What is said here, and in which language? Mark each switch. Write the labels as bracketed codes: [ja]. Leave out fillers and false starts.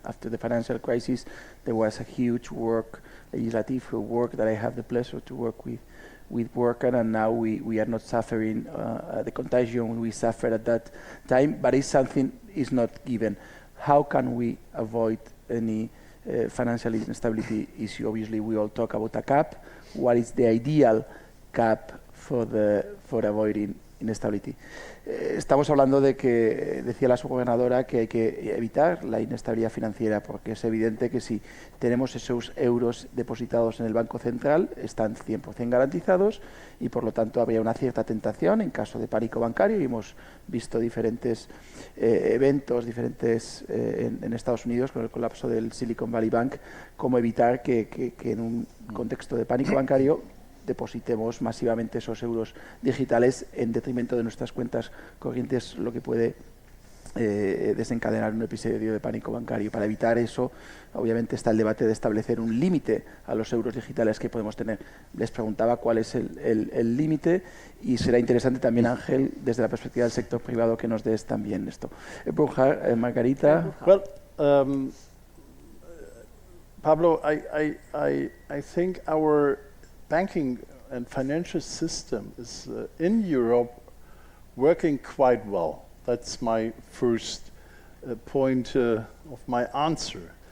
[en] After the financial crisis, there was a huge legislative work that I have the pleasure to work with Burkhard, and now we are not suffering the contagion we suffered at that time, but it's something is not given. How can we avoid any financial instability issue? Obviously, we all talk about a cap. What is the ideal cap for avoiding inestability? [es] Estamos hablando de que, decía la subgobernadora, que hay que evitar la inestabilidad financiera, porque es evidente que si tenemos esos euros depositados en el Banco Central, están 100% garantizados, y por lo tanto habría una cierta tentación en caso de pánico bancario, y hemos visto diferentes eventos en Estados Unidos con el colapso del Silicon Valley Bank, cómo evitar que en un contexto de pánico bancario depositemos masivamente esos euros digitales en detrimento de nuestras cuentas corrientes, lo que puede desencadenar un episodio de pánico bancario. Para evitar eso, obviamente está el debate de establecer un límite a los euros digitales que podemos tener. Les preguntaba cuál es el límite, y será interesante también, Ángel, desde la perspectiva del sector privado, que nos des también esto. Burkhard, Margarita. [en] Well, Pablo, I think our banking and financial system is in Europe working quite well. That's my first point of my answer.